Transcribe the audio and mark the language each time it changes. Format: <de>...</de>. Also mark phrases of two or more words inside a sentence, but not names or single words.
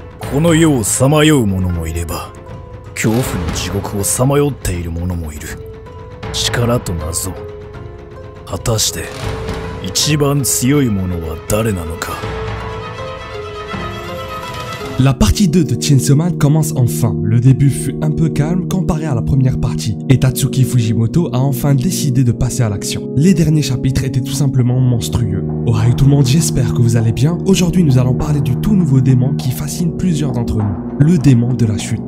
<ja>この世をさまよう者もいれば、恐怖の地獄をさまよっている者もいる。力と謎。果たして、一番強い者は誰なのか。</ja> <fr>La partie 2 de Chainsaw Man commence enfin. Le début fut un peu calme comparé à la première partie, et Tatsuki Fujimoto a enfin décidé de passer à l'action. Les derniers chapitres étaient tout simplement monstrueux. Oh hi tout le monde, j'espère que vous allez bien. Aujourd'hui nous allons parler du tout nouveau démon qui fascine plusieurs d'entre nous, le démon de la chute.</fr>